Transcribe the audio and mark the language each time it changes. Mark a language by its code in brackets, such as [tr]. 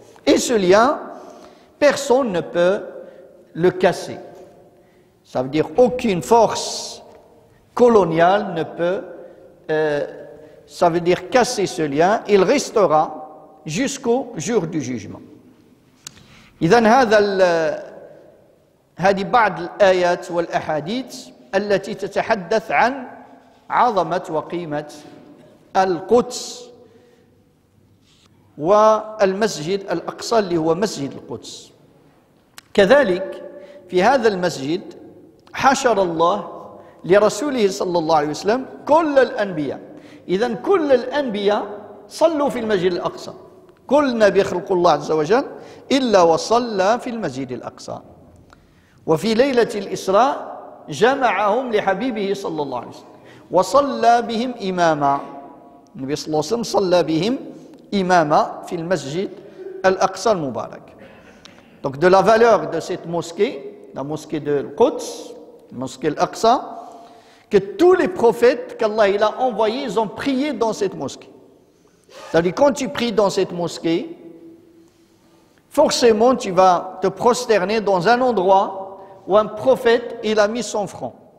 [fr] Et ce lien, personne ne peut le casser. Ça veut dire aucune force coloniale ne peut, ça veut dire casser ce lien, il restera jusqu'au jour du jugement. [ar] إذن هذه بعض الآيات والأحاديث التي تتحدث عن عظمة وقيمة القدس والمسجد الأقصى اللي هو مسجد القدس. كذلك في هذا المسجد حشر الله لرسوله صلى الله عليه وسلم كل الأنبياء. إذن كل الأنبياء صلوا في المسجد الأقصى. كل نبي خلق الله عز وجل إلا وصلى في المسجد الأقصى. وفي ليلة الإسراء جمعهم لحبيبه صلى الله عليه وسلم وصلى بهم إماما. النبي صلى الله عليه وسلم صلى بهم إماما في المسجد الأقصى المبارك. [fr] Donc de la valeur de cette mosquée, la mosquée de Quds, la mosquée Al-Aqsa, que tous les prophètes qu'Allah il a envoyés, ils ont prié dans cette mosquée. C'est-à-dire quand tu pries dans cette mosquée, forcément tu vas te prosterner dans un endroit où un prophète il a mis son front.